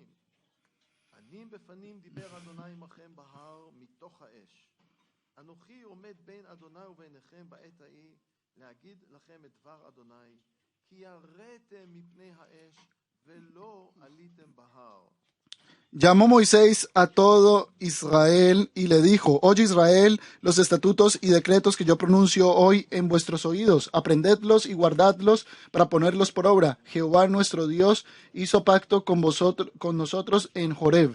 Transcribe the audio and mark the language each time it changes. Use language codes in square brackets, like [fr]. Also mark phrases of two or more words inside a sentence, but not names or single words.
[he] פנים בפנים דיבר אדוני עמכם בהר מתוך האש. אנוכי עומד בין אדוני וביניכם בעת ההיא, להגיד לכם את דבר אדוני, כי ירדתם מפני האש ולא עליתם בהר. [es] Llamó Moisés a todo Israel y le dijo: Oye Israel, los estatutos y decretos que yo pronuncio hoy en vuestros oídos, aprendedlos y guardadlos para ponerlos por obra. Jehová nuestro Dios hizo pacto con nosotros en Horeb.